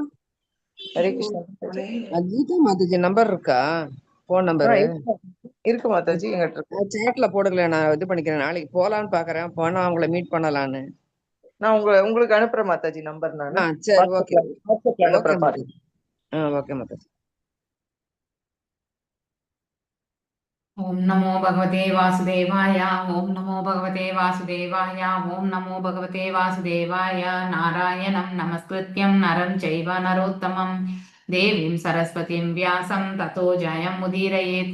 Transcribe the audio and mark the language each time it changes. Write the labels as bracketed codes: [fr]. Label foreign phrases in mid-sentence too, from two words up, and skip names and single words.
[ta] ஹரே கிருஷ்ணா மாதாஜி। கீதா மாதாஜி நம்பர் இருக்கா? [en] phone number [ta] இருக்கு மாதாஜி, எங்கிட்ட இருக்கு. சேட்ல போடுங்களேன், நான் இது பண்ணிக்கிறேன். நாளைக்கு போலான்னு பாக்குறேன், போனா அவங்கள மீட் பண்ணலான்னு. நான் உங்களுக்கு அனுப்புறேன் மாதாஜி நம்பர். நானு சரி, ஓகே வாட்ஸ்அப்ல ஓகே அனுப்புறேன் பாருங்க. மாதாஜி। ஓகே மாதாஜி। [sa] ओम नमो भगवते वासुदेवाय। ओम नमो भगवते वासुदेवाय। ओम नमो भगवते वासुदेवाय। नारायणं नमस्कृत्यं नरं चैव नरोत्तमं देवीं सरस्वतीं व्यासं ततो जयमुदीरयेत्।